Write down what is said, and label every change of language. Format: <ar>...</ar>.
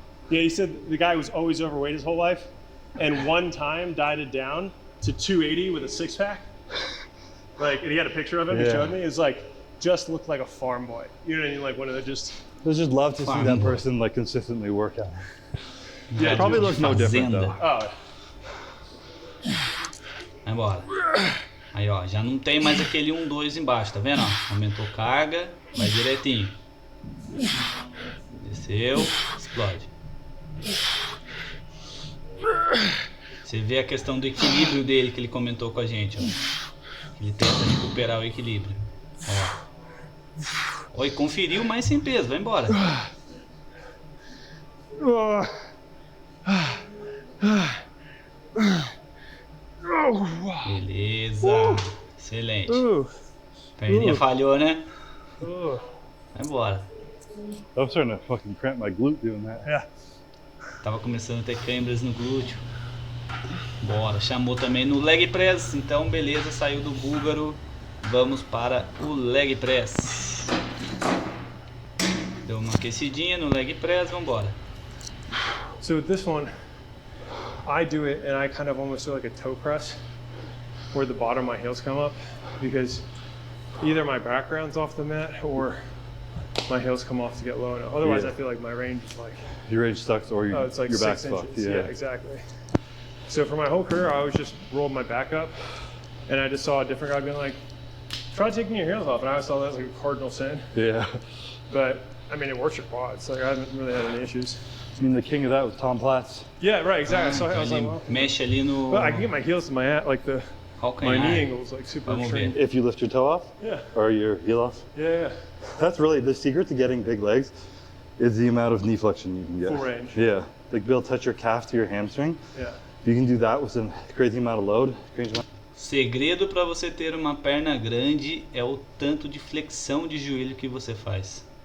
<en>Yeah, he said the guy was always overweight his whole life, and one time dieted down to 280 with a 6-pack. Like, and he had a picture of him. He Yeah. showed me. It's like, just looked like a farm boy. You know what I mean? Like one of the just. I just love to see Fine. that person like consistently work out. Yeah, Probably looks no different though. Oh,</en> <pt>Vai embora. Aí, ó, já não tem mais aquele 1-2 embaixo, tá vendo? Ó? Aumentou carga, vai direitinho. Desceu, explode. Você vê a questão do equilíbrio dele que ele comentou com a gente, ó. Ele tenta recuperar o equilíbrio. Ó. Oi, conferiu, mas sem peso, vai embora. Beleza, excelente. Perninha falhou, né? Vai embora.</pt> <en>I was starting to fucking cramp my glute doing that. yeah.</en> <pt>Tava começando a ter câimbras no glúteo. Bora, chamou também no leg press, então beleza, saiu do búlgaro. Vamos para o leg press. Deu uma aquecidinha no leg press, vamos embora.</pt> <en>So with this one, I do it and I kind of almost do like a toe press where the bottom of my heels come up because either my background's off the mat or my heels come off to get low enough. Otherwise, I feel like my range is like... Your range sucks or it's like your 6 back's inches. fucked. Yeah, exactly. So for my whole career, I always just rolled my back up, and I just saw a different guy being like, try taking your heels off, and I always saw that as like a cardinal sin. Yeah. But I mean, it works your quads. Like I haven't really had any issues. I mean, the king of that was Tom Platz. Yeah, right, exactly. So I was like, well,</en> <pt>mexe ali no...</pt> <en>but I can get my heels to my like my knee angle is like super extreme. If you lift your toe off? Yeah. Or your heel off? Yeah. That's really the secret to getting big legs is the amount of knee flexion you can get. Full range. Yeah. Like be able to touch your calf to your hamstring. Yeah. If you can do that with a crazy amount of load.</en> <pt>Segredo para você ter uma perna grande é o tanto de flexão de joelho que você faz.</pt>